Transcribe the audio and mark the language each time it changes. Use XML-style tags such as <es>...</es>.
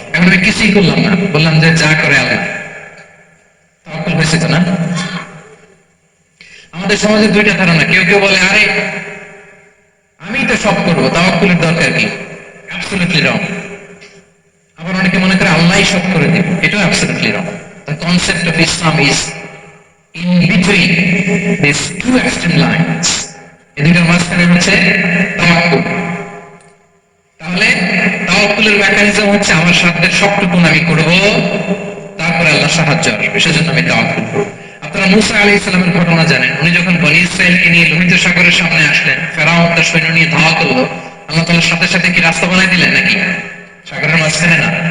<bn>এখন আমি কিছুই করলাম না, বললাম যে যা করে আল্লাহ, তাওয়াক্কুল হয়েছে তো না? আমাদের সমাজে দুইটা ধারণা। কেউ কেউ বলে আরে আমি তো সব করবো, তাওয়াক্কুলের দরকার কি?</bn> <en>Absolutely wrong.</en> <bn>আবার অনেকে মনে করে আল্লাহই সব করে দিবে, এটাও</bn> <en>Absolutely wrong. The concept of Islam is in between these two extreme lines.</en> <bn>এই দুইটার মাঝখানে হচ্ছে তাওয়াক্কুল। তাহলে তাওয়াক্কুলের মেকানিজম হচ্ছে আমার সাধ্যের সবটুকু আমি করব, তারপরে আল্লাহ সাহায্য আসবে, সেজন্য আমি তাওয়াক্কুল করব। আপনারা মুসা আলাইহিস সালামের ঘটনা জানেন। উনি যখন বনী ইসরাইলকে নিয়ে লোহিত সাগরের সামনে আসলেন, ফেরাউন তার সৈন্য নিয়ে ধাওয়া করলো, আল্লাহ তাআলার সাথে সাথে কি রাস্তা বানাই দিলেন নাকি? সাগরের মাঝখানে না।</bn>